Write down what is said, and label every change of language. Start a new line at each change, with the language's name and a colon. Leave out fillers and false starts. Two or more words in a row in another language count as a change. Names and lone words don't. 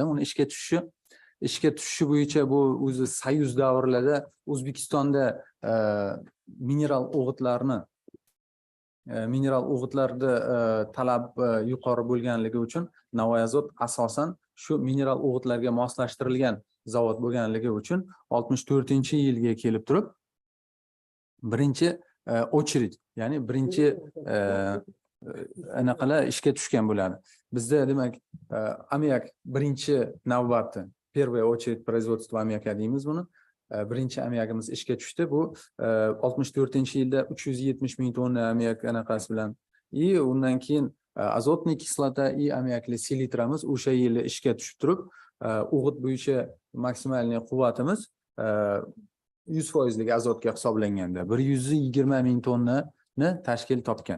Uzbek: Uni ishga tushishi bo'yicha bu o'zi Soyuz davrlarida O'zbekistonda mineral o'g'itlarda talab yuqori bo'lganligi uchun Navai Azot asosan shu mineral o'g'itlarga moslashtirilgan zavod bo'lganligi uchun 64-yilga kelib turib birinchi очередь, ya'ni birinchi anaqalar ishga tushgan bo'ladi. Bizda demak ammiak birinchi navbatda
Russian: первая очередь производства аммиака
Uzbek: deymiz buni. Birinchi ammiakimiz ishga tushdi. Bu 64-yilda 370 ming tonna ammiak anaqasi bilan undan keyin azotniy kislota ammiakli selitramiz o'sha yili ishga tushib turib, o'g'it bo'yicha maksimalniy quvvatimiz 100% azotga hisoblanganda 120 ming tonnani tashkil topgan.